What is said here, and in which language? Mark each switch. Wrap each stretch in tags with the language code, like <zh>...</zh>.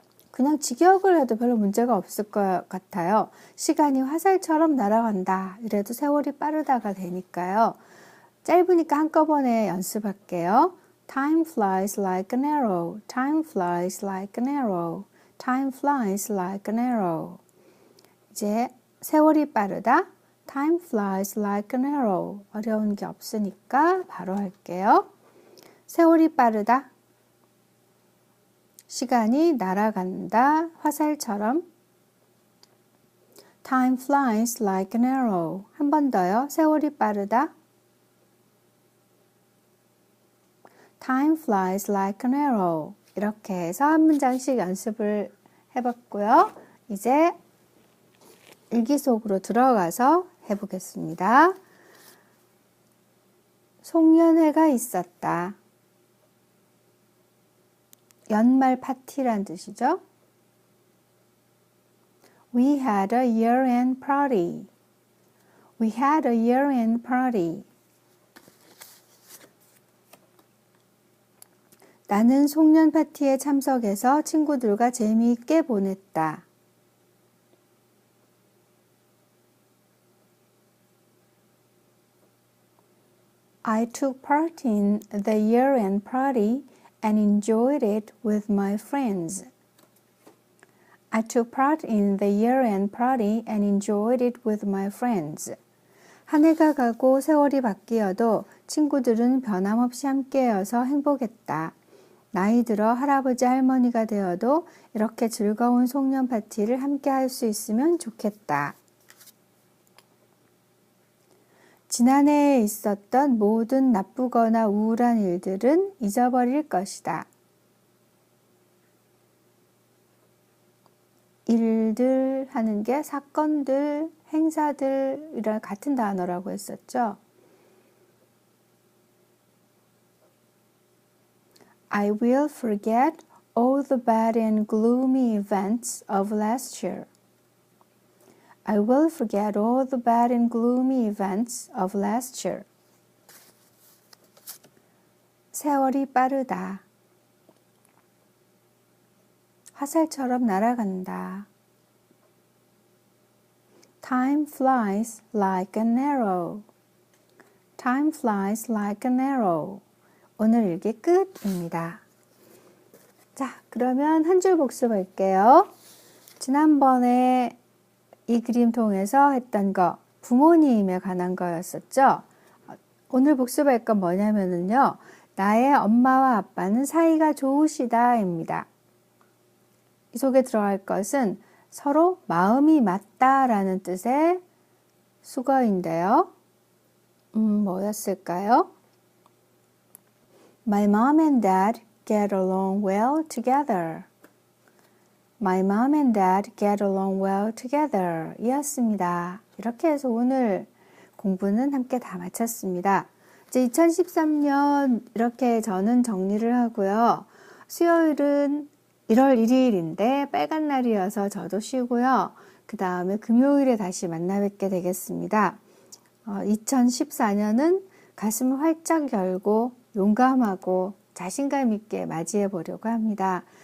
<ko>그냥 직역을 해도 별로 문제가 없을 것 같아요. 시간이 화살처럼 날아간다. 이래도 세월이 빠르다가 되니까요. 짧으니까 한꺼번에 연습할게요.</ko> <en>Time flies like an arrow. Time flies like an arrow. Time flies like an arrow.</en> <ko>이제 세월이 빠르다.</ko> <en>Time flies like an arrow.</en> <ko>어려운 게 없으니까 바로 할게요. 세월이 빠르다. 시간이 날아간다. 화살처럼.</ko> <en>Time flies like an arrow.</en> <ko>한 번 더요. 세월이 빠르다.</ko> <en>Time flies like an arrow.</en> <ko>이렇게 해서 한 문장씩 연습을 해봤고요. 이제 일기 속으로 들어가서 해보겠습니다. 송년회가 있었다. 연말 파티란 뜻이죠.</ko> <en>We had a year-end party. We had a year-end party.</en> <ko>나는 송년 파티에 참석해서 친구들과 재미있게 보냈다.</ko> <en>I took part in the year-end party and enjoyed it with my friends. I took part in the year-end party and enjoyed it with my friends.</en> <ko>한 해가 가고 세월이 바뀌어도 친구들은 변함없이 함께여서 행복했다. 나이 들어 할아버지 할머니가 되어도 이렇게 즐거운 송년 파티를 함께 할 수 있으면 좋겠다. 지난해에 있었던 모든 나쁘거나 우울한 일들은 잊어버릴 것이다. 일들 하는 게 사건들, 행사들이랑 같은 단어라고 했었죠.</ko> <en>I will forget all the bad and gloomy events of last year. I will forget all the bad and gloomy events of last year.</en> <ko>세월이 빠르다. 화살처럼 날아간다.</ko> <en>Time flies like an arrow. Time flies like an arrow.</en> <ko>오늘 일기 끝입니다. 자, 그러면 한 줄 복습할게요. 지난번에 이 그림 통해서 했던 거 부모님에 관한 거였었죠. 오늘 복습할 건 뭐냐면요. 나의 엄마와 아빠는 사이가 좋으시다입니다. 이 속에 들어갈 것은 서로 마음이 맞다라는 뜻의 수거인데요. 뭐였을까요?</ko> <en>My mom and dad get along well together. My mom and dad get along well together</en> <ko>이었습니다. 이렇게 해서 오늘 공부는 함께 다 마쳤습니다. 이제 2013년 이렇게 저는 정리를 하고요. 수요일은 1월 1일인데 빨간 날이어서 저도 쉬고요. 그 다음에 금요일에 다시 만나 뵙게 되겠습니다. 2014년은 가슴을 활짝 열고 용감하고 자신감 있게 맞이해 보려고 합니다.</ko>